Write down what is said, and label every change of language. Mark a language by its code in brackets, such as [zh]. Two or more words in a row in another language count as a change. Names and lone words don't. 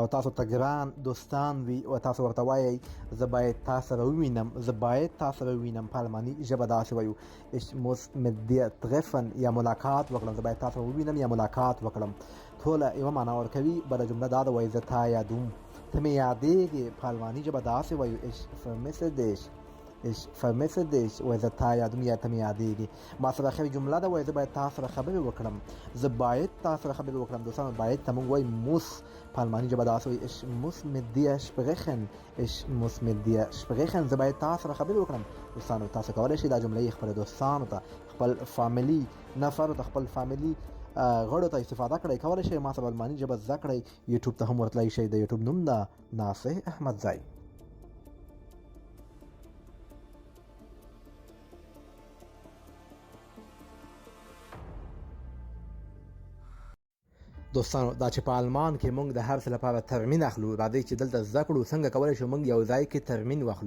[ps] تاسو ته ګران دوستان وي او تاسو ورته وایئ زه باید تا سره ووینم، زه باید تا سره ووینم، په الماني ژبه داسې وایو [de] ich muss mit dir treffen [ps] یا ملاقات وکړم، زه باید تا سره ووینم یا ملاقات وکړم. ټوله یوه معنا ورکوي. بله جمله دا ده وایي زه تا یادوم، ته مې یادېږې، په الماني ژبه داسې وایو [de] ich vermisse dich. ich vermisse dich [ps] وایي زه تا یادوم یا ته مې یادېږې. ما سره ښه جمله ده وایي زه باید تا سره خبرې وکړم، زه باید تا سره خبرې وکړم. دوستانو باید ته موږ وایي muss، په الماني ژبه داسې وایي [de] ich muss mit dir sprechen. ich muss mit dir sprechen. [ps] زه باید تا سره خبرې وکړم. دوستانو تاسو کولی شئ دا جملې خپل دوستانو ته، خپل فامیلي نفرو ته، خپل فامیلي غړو ته استفاده کړئ. کولی شئ ما سره الماني ژبه زده کړئ. یوټیوب ته هم ورتلی شئ، د یوټیوب نوم ده ناصح احمدزی. دوستانو دا چې په آلمان کې موږ د هر څه لپاره ترمین اخلو، راځئ چې دلته زده کړو څنګه کولی شو موږ یو ځای کې ترمین واخلو.